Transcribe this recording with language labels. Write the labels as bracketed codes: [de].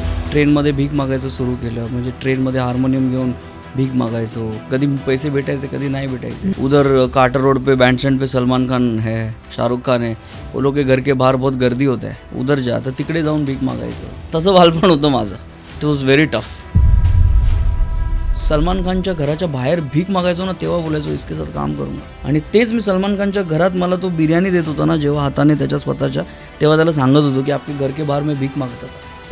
[mr] ट्रेनमध्ये भीक मागायचं सुरू केलं. म्हणजे ट्रेनमध्ये हार्मोनियम घेऊन भीक मागायचो. कधी पैसे भेटायचे, कधी नाही भेटायचे. [hi] उधर कार्टर रोड पे बैंडस्टैंड पे सलमान खान है, शाहरुख खान है, वो लोग के घर के बाहर बहुत गर्दी होता है, उधर जा. [mr] तर तिकडे जाऊन भीक मागायचं. तसं बालपण होतं माझं. [en] It was very tough. [mr] Salman खानच्या घराच्या बाहेर भीक मागायचो ना, तेव्हा बोलायचो [hi] इसके साथ काम करूंगा. [mr] आणि तेच मी सलमान खानच्या घरात मला तो बिर्याणी देत होता ना जेव्हा हाताने त्याच्या स्वतःच्या, तेव्हा त्याला सांगत होतो की [hi] आपके घर के बाहर मैं भीक मागता था.